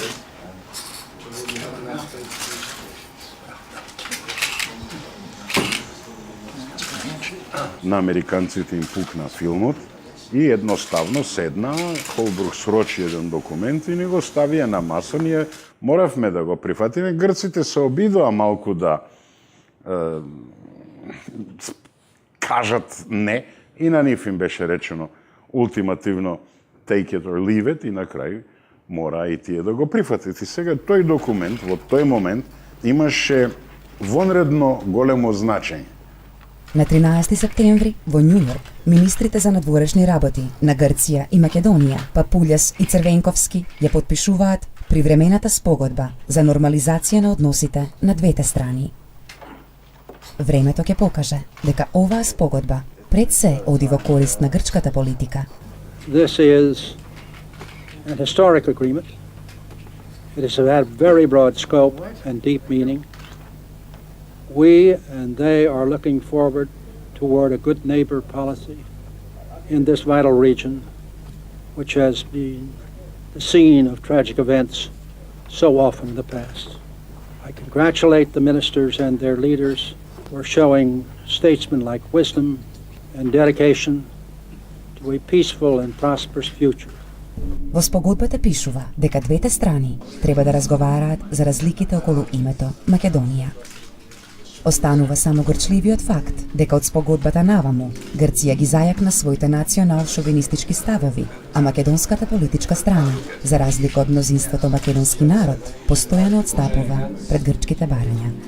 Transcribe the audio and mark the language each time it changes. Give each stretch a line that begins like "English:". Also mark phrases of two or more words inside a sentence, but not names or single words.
Macedonian: На американците им пукна филмот и едноставно седна, Холбрук срочи еден документ и ни го ставија на маса. Ние моравме да го прифатиме. Грците се обидоа малку да кажат не и на нив им беше речено ултимативно
English: take it or leave it
Macedonian: и на крај мора и тие да го прифатат. И сега тој документ во тој момент имаше вонредно големо значење. На 13 септември во Њујорк министрите за надворешни работи на Грција и Македонија, Папулјас и Црвенковски, ја потпишуваат привремената спогодба за нормализација на односите на двете страни. Времето ќе покаже дека оваа спогодба пред се оди во корист на грчката политика.
English: This is an historic agreement. It is of very broad scope and deep meaning. We and they are looking forward toward a good neighbor policy in this vital region, which has been the scene of tragic events so often in the past. I congratulate the ministers and their leaders for showing statesman-like wisdom and dedication to a peaceful and prosperous future.
Macedonian: Во спогодбата пишува дека двете страни треба да разговараат за разликите околу името Македонија. Останува само горчливиот факт дека од спогодбата наваму Грција ги зајакна своите национал-шовинистички ставови, а македонската политичка страна, за разлика од мнозинството македонски народ, постојано отстапува пред грчките барања.